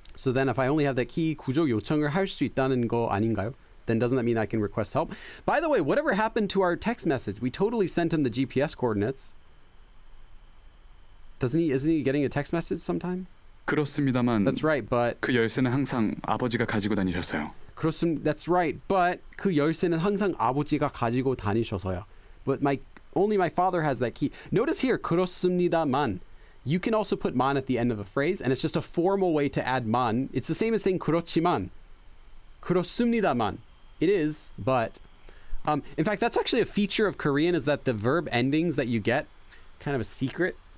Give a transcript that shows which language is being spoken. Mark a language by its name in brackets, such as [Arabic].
[English] so then if I only have that key, [Korean] 구조 요청을 할 수 있다는 거 아닌가요? [English] Then doesn't that mean I can request help? By the way, whatever happened to our text message? We totally sent him the GPS coordinates. Isn't he getting a text message sometime? [Korean] 그렇습니다만 [English] That's right, but [Korean] 그 열쇠는 항상 아버지가 가지고 다니셨어요. [English] that's right, but [Korean] 그 열쇠는 항상 아버지가 가지고 다니셔서요. [English] But only my father has that key. Notice here, 그렇습니다만. You can also put man at the end of a phrase, and it's just a formal way to add man. It's the same as saying 그렇지만. [Korean] 그렇습니다만. [English] It is, but in fact, that's actually a feature of Korean, is that the verb endings that you get, kind of a secret.